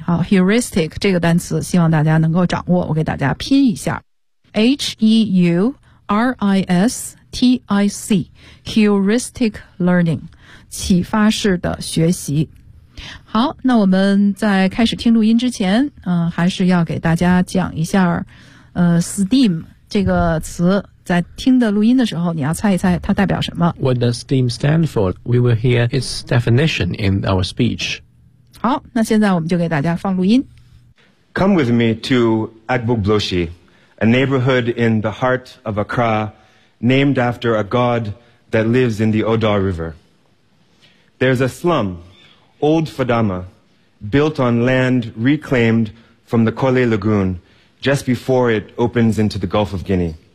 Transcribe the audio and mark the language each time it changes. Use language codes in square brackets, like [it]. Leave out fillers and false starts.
[zh] 好， heuristic 这个单词希望大家能够掌握，我给大家拼一下 H-E-U-R-I-S-T-I-C heuristic learning， 启发式的学习。好，那我们在开始听录音之前还是要给大家讲一下STEAM 这个词，在听的录音的时候你要猜一猜它代表什么。 [en] What does STEAM stand for? We will hear its definition in our speech. [zh] 好，那现在我们就给大家放录音。 [en] Come with me to Agbogbloshie, a neighborhood in the heart of Accra, named after a god that lives in the Odaw River. There's a slum, Old Fadama, built on land reclaimed from the Kole Lagoon just before it opens into the Gulf of Guinea.